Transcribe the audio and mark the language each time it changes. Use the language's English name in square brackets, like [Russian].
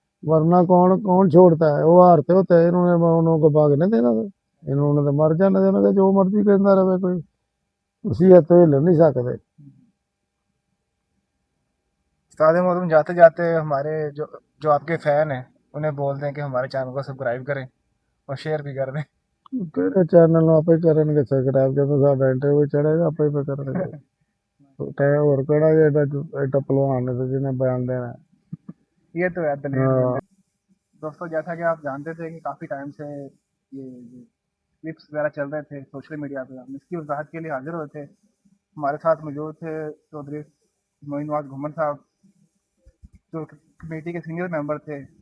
[Hindi] वरना कौन कौन छोड़ता है, वो हारते होते हैं, इन्होंने उनको भागने देना था, इन्होंने तो मर जाने देना था, जो मर्जी कहता रहे कोई, उसी हद तो हिल नहीं सकते। उस्ताद मोहतरम जाते जाते हमारे जो जो आपके फैन हैं उन्हें बोल दें कि हमारे चैनल को सब्सक्राइब करें और शेयर भी कर दें। तेरे चैनल [Punjabi] ਨੂੰ ਆਪੇ ਕਰਨਗੇ ਸਬਸਕ੍ਰਾਈਬ, ਜਦੋਂ ਸਾਡਾ ਇੰਟਰਵਿਊ ਚੜੇਗਾ ਆਪੇ ਹੀ ਕਰਨਗੇ। ਤੇ ਹੋਰ ਕਿਹੜਾ ਐਡਾ ਪਹਿਲਵਾਨ ਨੇ ਜਿਹਨੇ ਬਿਆਨ ਦੇਣਾ। [Hindi] ये तो है दलील। हाँ। दोस्तों जैसा कि आप जानते थे कि काफ़ी टाइम से ये जो क्लिप्स वगैरह चल रहे थे सोशल मीडिया पे, हम इसकी वजाहत के लिए हाजिर हुए थे। हमारे साथ मौजूद थे चौधरी मोइनवाज घुमन साहब, जो कमेटी के सीनियर मेंबर थे।